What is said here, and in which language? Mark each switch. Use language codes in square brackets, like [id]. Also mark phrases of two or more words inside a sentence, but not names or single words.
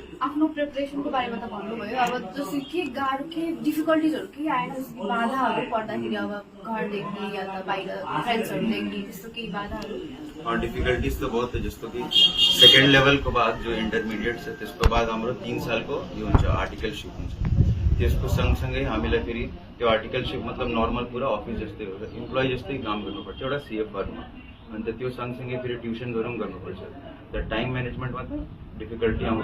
[ne] आफ्नो प्रिपरेसनको बारेमा त भन्नुभयो, अब जस्तै के गाह्रो के डिफिकल्टिजहरू के आएन, जस्तै बाधाहरू पर्दाखेरि अब घरदेखि या त बाहिर फ्रेन्ड्सहरूदेखि त्यस्तो केही बाधाहरू? [hi] और डिफिकल्टीज तो बहुत है, [ne] जस्तो कि [en] second level [ne] को बाद जो इंटरमीडिएट छ त्यसको बाद हाम्रो 3 सालको यो हुन्छ आर्टिकलशिप हुन्छ। त्यसको सँगसँगै हामीलाई फेरि त्यो आर्टिकलशिप मतलब नर्मल पूरा अफिस जस्तै हो, इम्प्लोइ जस्तै काम गर्नुपर्छ एउटा सीएफ फर्ममा। अन्त त्यो सँगसँगै फेरि ट्युसनहरू पनि गर्नुपर्छ। त टाइम म्यानेजमेन्टमा त डिफिकल्टी आउँछ।